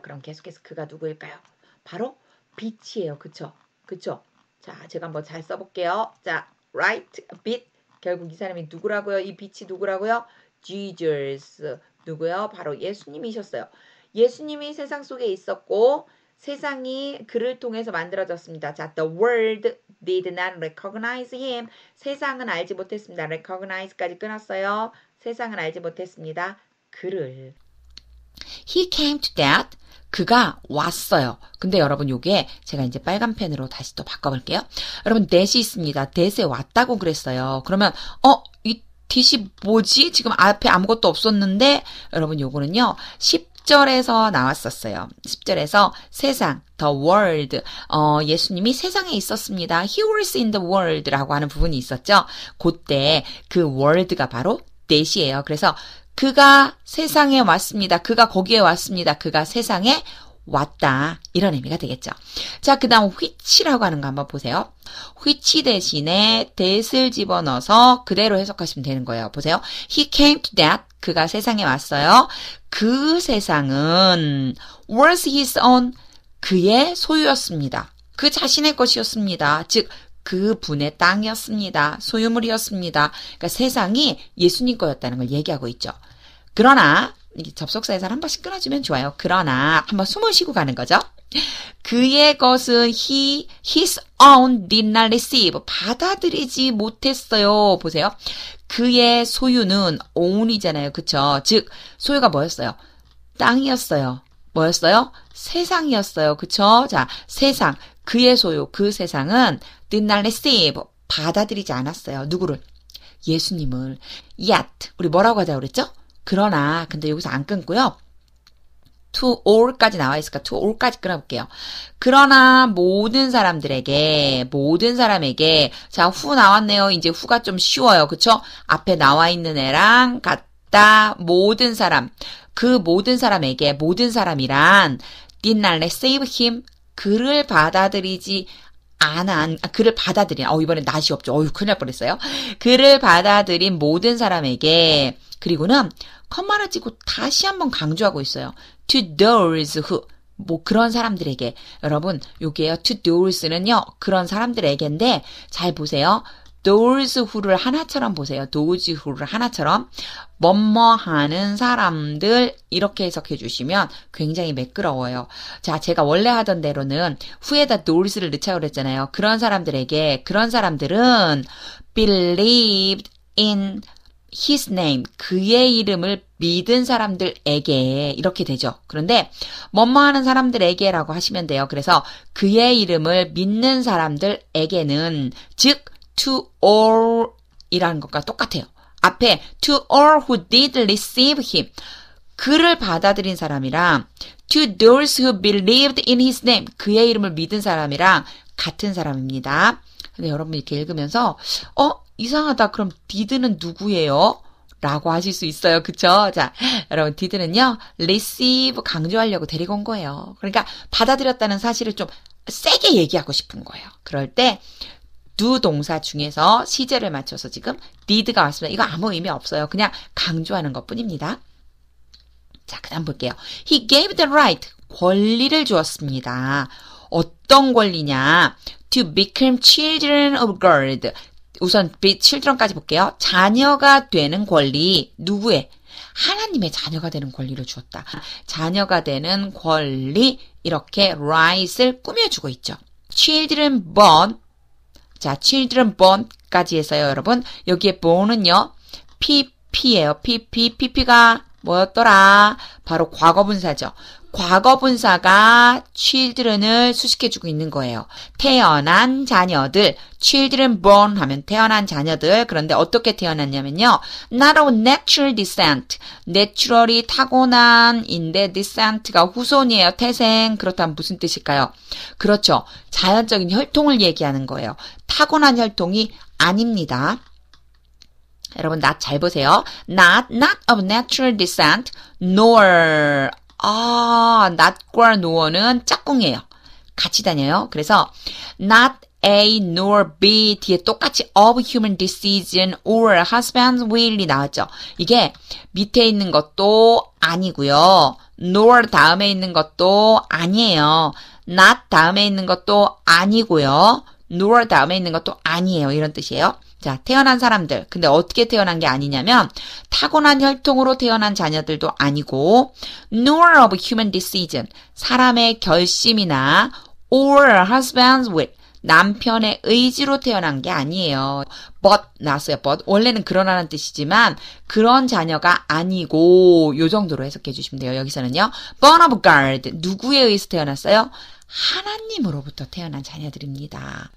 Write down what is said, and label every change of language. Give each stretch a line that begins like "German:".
Korean: 그럼 계속해서 그가 누구일까요? 바로 빛이에요. 그쵸? 그쵸? 자, 제가 한번 잘 써볼게요. 자, right, 빛. 결국 이 사람이 누구라고요? 이 빛이 누구라고요? Jesus. 누구요? 바로 예수님이셨어요. 예수님이 세상 속에 있었고 세상이 그를 통해서 만들어졌습니다. 자,
English: the world did not recognize him.
Korean: 세상은 알지 못했습니다. recognize까지 끊었어요. 세상은 알지 못했습니다. 그를.
English: He came to that.
Korean: 그가 왔어요. 근데 여러분 요게 제가 이제 빨간 펜으로 다시 또 바꿔볼게요. 여러분 that이 있습니다. that에 왔다고 그랬어요. 그러면 이 that이 뭐지? 지금 앞에 아무것도 없었는데 여러분 요거는요. 10절에서 나왔었어요. 10절에서 세상, the world, 예수님이 세상에 있었습니다.
English: He was in the world
Korean: 라고 하는 부분이 있었죠. 그때 그 world가 바로 that이에요. 그래서 그가 세상에 왔습니다. 그가 거기에 왔습니다. 그가 세상에 왔다. 이런 의미가 되겠죠. 자, 그 다음 which라고 하는 거 한번 보세요. which 대신에 that을 집어넣어서 그대로 해석하시면 되는 거예요. 보세요.
English: He came to that.
Korean: 그가 세상에 왔어요. 그 세상은
English: was his own.
Korean: 그의 소유였습니다. 그 자신의 것이었습니다. 즉 그 분의 땅이었습니다. 소유물이었습니다. 그러니까 세상이 예수님 거였다는 걸 얘기하고 있죠. 그러나 접속사에서 한 번씩 끊어주면 좋아요. 그러나 한번 숨을 쉬고 가는 거죠. 그의 것은
English: his own did not receive.
Korean: 받아들이지 못했어요. 보세요. 그의 소유는 own이잖아요. 그쵸? 즉 소유가 뭐였어요? 땅이었어요. 뭐였어요? 세상이었어요. 그쵸? 자, 세상. 그의 소유, 그 세상은
English: did not receive.
Korean: 받아들이지 않았어요. 누구를? 예수님을. Yet. 우리 뭐라고 하자고 그랬죠? 그러나, 근데 여기서 안 끊고요. to all까지 나와 있으니까 to all까지 끊어볼게요. 그러나 모든 사람에게, 자, 후 나왔네요. 이제 후가 좀 쉬워요. 그쵸? 앞에 나와 있는 애랑 같다. 모든 사람. 그 모든 사람에게, 모든 사람이란
English: did not receive him.
Korean: 그를 받아들이지 그를 받아들인, 이번엔 낫이 없죠. 큰일 날 뻔했어요. 그를 받아들인 모든 사람에게, 그리고는, 컴마를 찍고 다시 한번 강조하고 있어요.
English: To those who,
Korean: 그런 사람들에게. 여러분, 요게요. To those는요, 그런 사람들에게인데, 잘 보세요. those who를 하나처럼 보세요. those who를 하나처럼. 뭐뭐 하는 사람들, 이렇게 해석해 주시면 굉장히 매끄러워요. 자, 제가 원래 하던 대로는 후에다 those를 넣자고 그랬잖아요. 그런 사람들에게, 그런 사람들은
English: believed in his name,
Korean: 그의 이름을 믿은 사람들에게, 이렇게 되죠. 그런데 뭐뭐 하는 사람들에게라고 하시면 돼요. 그래서 그의 이름을 믿는 사람들에게는, 즉 to all 이라는 것과 똑같아요. 앞에
English: to all who did receive him,
Korean: 그를 받아들인 사람이랑
English: to those who believed in his name,
Korean: 그의 이름을 믿은 사람이랑 같은 사람입니다. 근데 여러분 이렇게 읽으면서 이상하다. 그럼 did는 누구예요? 라고 하실 수 있어요. 그쵸? 자, 여러분 did는요, receive 강조하려고 데리고 온 거예요. 그러니까 받아들였다는 사실을 좀 세게 얘기하고 싶은 거예요. 그럴 때 do 동사 중에서 시제를 맞춰서 지금 did가 왔습니다. 이거 아무 의미 없어요. 그냥 강조하는 것뿐입니다. 자, 그 다음 볼게요.
English: He gave the right,
Korean: 권리를 주었습니다. 어떤 권리냐?
English: To become children of God.
Korean: 우선 children까지 볼게요. 자녀가 되는 권리. 누구의? 하나님의 자녀가 되는 권리를 주었다. 자녀가 되는 권리, 이렇게 right을 꾸며주고 있죠.
English: Children born.
Korean: 자,
English: children born까지
Korean: 했어요, 여러분. 여기에 born은요, pp예요. pp가 뭐였더라? 바로 과거분사죠. 과거분사가 children을 수식해주고 있는 거예요. 태어난 자녀들, children born 하면 태어난 자녀들. 그런데 어떻게 태어났냐면요.
English: not of natural descent.
Korean: naturally 타고난인데 descent가 후손이에요. 태생. 그렇다면 무슨 뜻일까요? 그렇죠. 자연적인 혈통을 얘기하는 거예요. 타고난 혈통이 아닙니다. 여러분, not 잘 보세요.
English: not of natural descent, nor.
Korean: not과 nor는 짝꿍이에요. 같이 다녀요. 그래서
English: not A nor B
Korean: 뒤에 똑같이
English: of human decision or husband's will
Korean: 이 나왔죠. 이게 밑에 있는 것도 아니고요. nor 다음에 있는 것도 아니에요. not 다음에 있는 것도 아니고요. nor 다음에 있는 것도 아니에요. 이런 뜻이에요. 자, 태어난 사람들. 근데 어떻게 태어난 게 아니냐면 타고난 혈통으로 태어난 자녀들도 아니고
English: nor of human decision.
Korean: 사람의 결심이나
English: or husband's will.
Korean: 남편의 의지로 태어난 게 아니에요. but 나왔어요. but. 원래는 그러나는 뜻이지만 그런 자녀가 아니고 요 정도로 해석해 주시면 돼요. 여기서는요.
English: born of God.
Korean: 누구에 의해서 태어났어요? 하나님으로부터 태어난 자녀들입니다.